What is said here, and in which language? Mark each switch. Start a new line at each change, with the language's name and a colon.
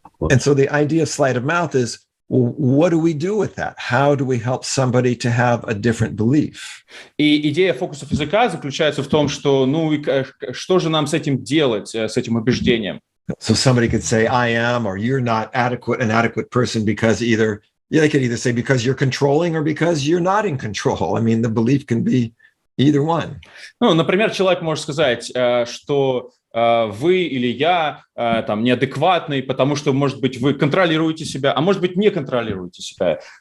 English: And so the idea of sleight of mouth is, well, what do we do with that? How do we help somebody to have a different belief?
Russian: И идея фокусов языка заключается в том, что, что же нам с этим делать, с этим убеждением?
English: So somebody could say, I am, or you're not an adequate person because they could either say because you're controlling or because you're not in control. I mean, the belief can be either one.
Russian: Например, человек может сказать, что вы или я неадекватный, потому что, может быть, вы контролируете себя, а может быть, не контролируете себя.